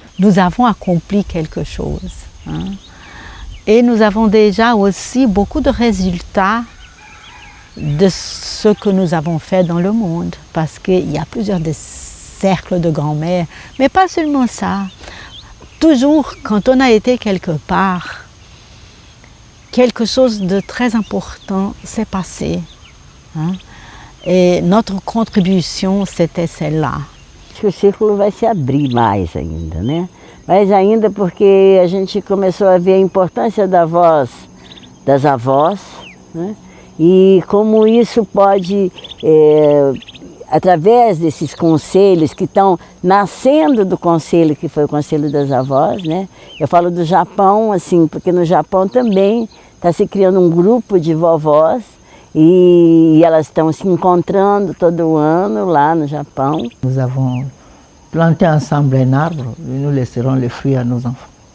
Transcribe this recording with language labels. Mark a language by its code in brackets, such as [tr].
[fr] Nous avons accompli quelque chose. Et nous avons déjà aussi beaucoup de résultats de ce que nous avons fait dans le monde, parce qu'il y a plusieurs des cercles de grand-mère, mais pas seulement ça. Toujours, quand on a été quelque part, quelque chose de très important s'est passé. Et notre contribution, c'était celle-là. [pt] Acho que o círculo vai se abrir mais ainda, né? Mais ainda porque a gente começou a ver a importância da voz das avós, né? E como isso pode, através desses conselhos que estão nascendo do conselho que foi o Conselho das Avós, né? Eu falo do Japão, assim, porque no Japão também está se criando um grupo de vovós e elas estão se encontrando todo ano lá no Japão. [fr] Nous avons planté ensemble un arbre et nous laisserons les fruits à nos enfants.